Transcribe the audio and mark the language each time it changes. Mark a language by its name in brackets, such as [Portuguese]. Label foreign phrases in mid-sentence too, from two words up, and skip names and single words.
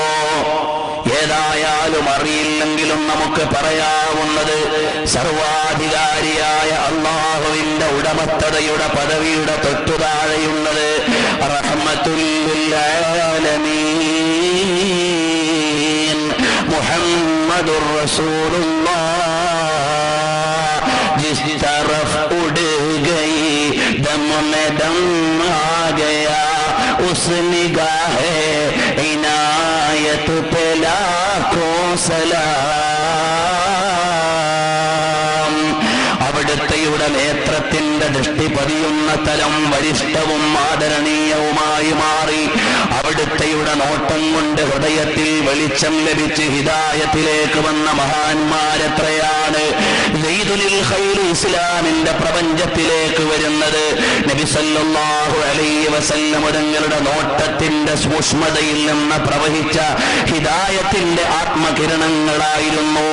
[Malayalam] ഏതായാലും അറിയില്ലെങ്കിലും നമുക്ക് പറയാവുന്നത് സർവാധികാരിയായ അല്ലാഹുവിന്റെ ഉടമസ്ഥതയുടെ പദവിയുടെ തൊട്ടുതാഴെയുള്ളത് [Arabic] رحمة للعالمين محمد رسول الله. [Urdu] جس طرف اڑ گئی دم میں دم آ گیا اس نگاہِ عنایت پہ لاکھوں سلام. [Malayalam] അവിടുത്തെയുടെ നേത്രത്തിന്റെ ദൃഷ്ടി പതിയുന്ന തലം വരിഷ്ഠവും ആദരണീയവുമായി മാറി. അവിടുത്തെയുടെ നോട്ടം കൊണ്ട് ഹൃദയത്തിൽ വെളിച്ചം ലഭിച്ച് ഹിദായത്തിലേക്ക് വന്ന മഹാന്മാരെത്രയാണ്. സയ്യിദുൽ ഖൈർ ഇസ്ലാമിന്റെ പ്രപഞ്ചത്തിലേക്ക് വരുന്നത് നബി [Arabic] صلى الله عليه وسلم [Malayalam] തങ്ങളുടെ നോട്ടത്തിന്റെ സൂക്ഷ്മതയിൽ നിന്ന് പ്രവഹിച്ച ഹിദായത്തിന്റെ ആത്മകിരണങ്ങളായിരുന്നു.